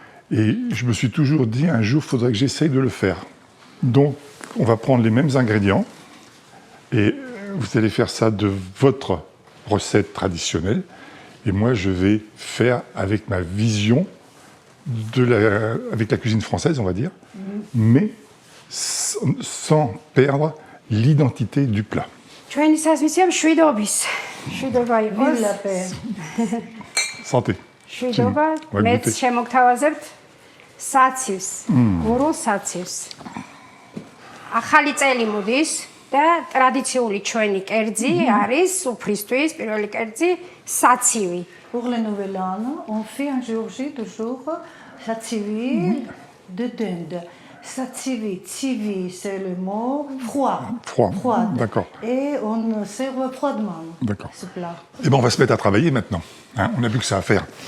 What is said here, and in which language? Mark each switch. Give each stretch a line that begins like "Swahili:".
French: Et je me suis toujours dit un jour, il faudrait que j'essaye de le faire. Donc, on va prendre les mêmes ingrédients et vous allez faire ça de votre recette traditionnelle. Et moi, je vais faire avec ma vision, avec la cuisine française, on va dire, mais sans perdre l'identité du plat.
Georgian: ჩვენი სასმისია მშვიდობის. მშვიდობა იყოს.
French: Santé.
Georgian: მშვიდობა. მეც შემოგთავაზებთ საცივს, გურულ საცივს. ახალი წელი მოდის და ტრადიციული ჩვენი კერძი არის უფრისთვის, პირველი კერძი საცივი.
French: Pour le nouvel an, on fait en Géorgie toujours satsivi de dinde. Satsivi, tsivi, c'est le mot froid. Froid, d'accord. Et on sert froidement ce plat. Eh bien, on va se mettre à travailler maintenant. Hein, on n'a plus que ça à faire.